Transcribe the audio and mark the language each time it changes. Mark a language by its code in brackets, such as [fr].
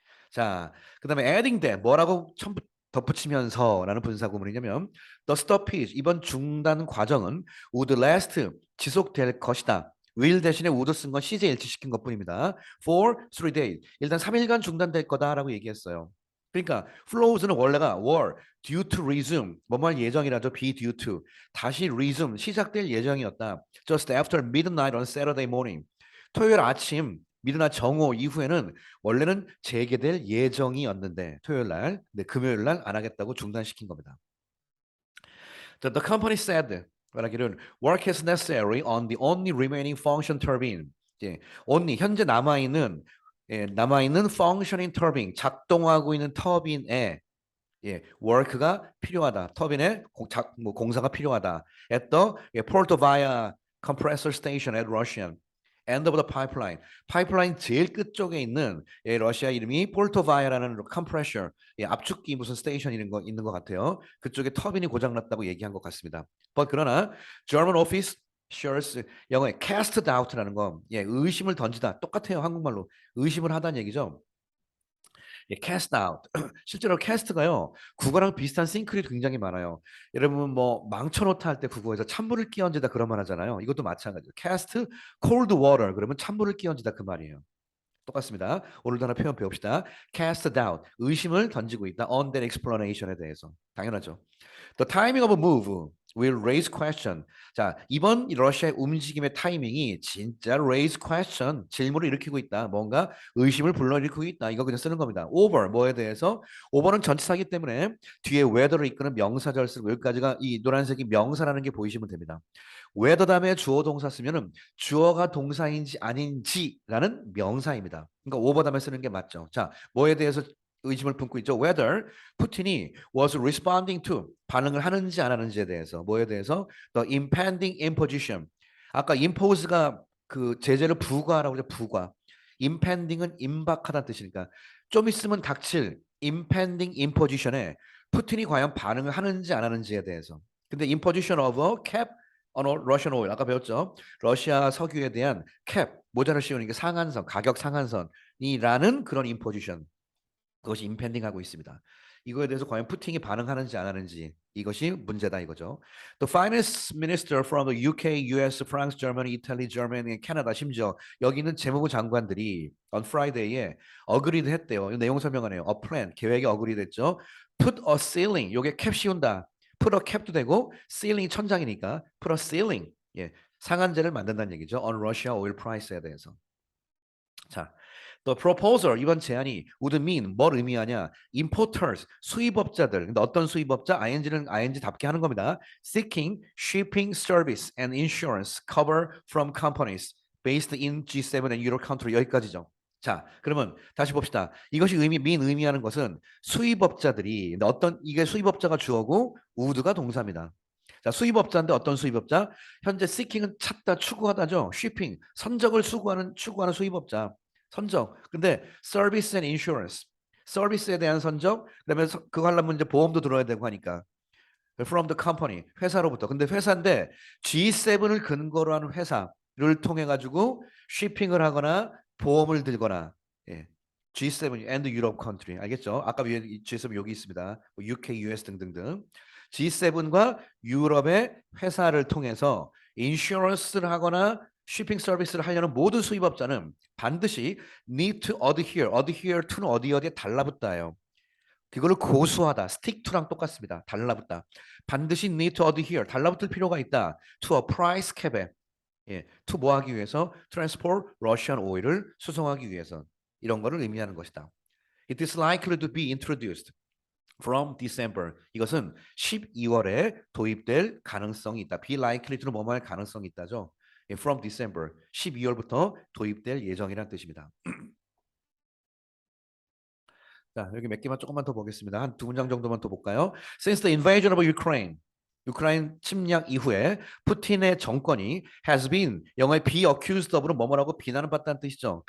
[ko] 자, 그다음에 [en] adding that [ko] 뭐라고 덧붙이면서라는 분사 구문이냐면 [en] the stoppage [ko] 이번 중단 과정은 [en] would last [ko] 지속될 것이다. will 대신에 would 쓴 건 시제 일치시킨 것뿐입니다. [en] for 3 days [ko] 일단 3일간 중단될 거다라고 얘기했어요. 그러니까 flows는 원래가 [en] were due to resume [ko] 뭐뭐 할 예정이라죠. [en] be due to [ko] 다시 resume 시작될 예정이었다. [en] just after midnight on Saturday morning [ko] 토요일 아침 미드나 정오 이후에는 원래는 재개될 예정이었는데 토요일 날, 네, 금요일 날 안 하겠다고 중단시킨 겁니다. [en] The company said [ko] 말하기를 [en] work is necessary on the only remaining function turbine. [ko] 예, only 현재 남아 있는 [en] functioning turbine [ko] 작동하고 있는 터빈에 work가 필요하다. 터빈에 공사가 필요하다. [en] At the Portovaya compressor station at Russian end of the pipeline. [ko] 파이프라인 제일 끝쪽에 있는 러시아 이름이 폴토바야라는 컴프레셔, 압축기 무슨 스테이션 있는 것 같아요. 그쪽에 터빈이 고장났다고 얘기한 것 같습니다. 그러나 [en] German officials [ko] 영어에 [en] cast doubt [ko] 라는 거, 의심을 던지다 똑같아요. 한국말로 의심을 하다는 얘기죠. [en] cast out. [ko] 실제로 cast가요. 국어랑 비슷한 싱크이 굉장히 많아요. 여러분 뭐 망쳐놓다 할 때 국어에서 찬물을 끼얹다 그런 말 하잖아요. 이것도 마찬가지예요. [en] cast cold water [ko] 그러면 찬물을 끼얹다 그 말이에요. 똑같습니다. 오늘도 하나 표현 배웁시다. [en] cast doubt. [ko] 의심을 던지고 있다. [en] on that explanation에 대해서. [ko] 당연하죠. [en] The timing of a move will raise question. [ko] 자, 이번 러시아의 움직임의 타이밍이 진짜 [en] raise question, [ko] 질문을 일으키고 있다. 뭔가 의심을 불러일으키고 있다. 이거 그냥 쓰는 겁니다. over, 뭐에 대해서? over는 전치사이기 때문에 뒤에 whether를 이끄는 명사절 쓰고 여기까지가 이 노란색이 명사라는 게 보이시면 됩니다. whether 다음에 주어 동사 쓰면은 주어가 동사인지 아닌지라는 명사입니다. 그러니까 over 다음에 쓰는 게 맞죠. 자, 뭐에 대해서 의심을 품고 있죠. whether 푸틴이 [en] was responding to [ko] 반응을 하는지 안 하는지에 대해서 뭐에 대해서 [en] the impending imposition [ko] 아까 impose가 그 제재를 부과하라고 그러죠. 부과. impending은 임박하다는 뜻이니까 좀 있으면 닥칠 [en] impending imposition [ko] 에 푸틴이 과연 반응을 하는지 안 하는지에 대해서. 근데 [en] imposition of a cap on Russian oil [ko] 아까 배웠죠. 러시아 석유에 대한 cap 모자를 씌우는 게 상한선 가격 상한선이라는 그런 imposition. 그것이 임펜딩하고 있습니다. 이거에 대해서 과연 푸틴이 반응하는지 안 하는지 이것이 문제다 이거죠. [en] The finance minister from the UK, US, France, Germany, Italy, Germany, and Canada [ko] 심지어 여기 있는 재무부 장관들이 [en] on Friday에 agreed [ko] 했대요. 내용 설명하네요. [en] A plan [ko] 계획에 agreed 했죠. [en] Put a ceiling [ko] 요게 캡 씌운다. [en] Put a cap [ko] 도 되고 ceiling 천장이니까 [en] put a ceiling [ko] 상한제를 만든다는 얘기죠. [en] On Russia oil price에 대해서. [ko] 자. [en] The proposal [ko] 이번 제안이 [en] would mean [ko] 뭘 의미하냐? Importers 수입업자들. 근데 어떤 수입업자? ing는 ing답게 하는 겁니다. [en] Seeking shipping service and insurance cover from companies based in G7 and Euro country [ko] 여기까지죠. 자, 그러면 다시 봅시다. 이것이 의미하는 것은 수입업자들이 어떤 이게 수입업자가 주어고 would가 동사입니다. 자, 수입업자인데 어떤 수입업자? 현재 seeking은 찾다, 추구하다죠. shipping 선적을 추구하는 수입업자. 선적. 근데 서비스 앤 인슈런스. 서비스에 대한 선적. 그다음에 그거 하려면 이제 보험도 들어야 되고 하니까. [en] From the company. [ko] 회사로부터. 근데 회사인데 G7을 근거로 하는 회사를 통해 가지고 쉬핑을 하거나 보험을 들거나 [en] G7 and Europe country. [ko] 알겠죠? 아까 위에 G7 여기 있습니다. UK, US 등등등. G7과 유럽의 회사를 통해서 인슈런스를 하거나 쉬핑 서비스를 하려는 모든 수입업자는 반드시 [en] need to adhere to [ko] 는 어디에 달라붙다예요. 그거를 고수하다, [en] stick to [ko] 랑 똑같습니다. 달라붙다. 반드시 [en] need to adhere, [ko] 달라붙을 필요가 있다. [en] to a price cap에, to [ko] 뭐 하기 위해서? [en] transport Russian oil [ko] 을 수송하기 위해서. 이런 거를 의미하는 것이다. [en] It is likely to be introduced from December. [ko] 이것은 12월에 도입될 가능성이 있다. [en] be likely to [ko] 는 뭐뭐 할 가능성이 있다죠. [en] from December [ko] 12월부터 도입될 예정이라는 뜻입니다. 자, 여기 몇 개만 조금만 더 보겠습니다. 한 두 문장 정도만 더 볼까요? [en] Since the invasion of Ukraine, [ko] 우크라이나 침략 이후에 푸틴의 정권이 [en] has been [ko] 영어에 [en] be accused of [ko] 로 뭐뭐라고 비난을 받다는 뜻이죠.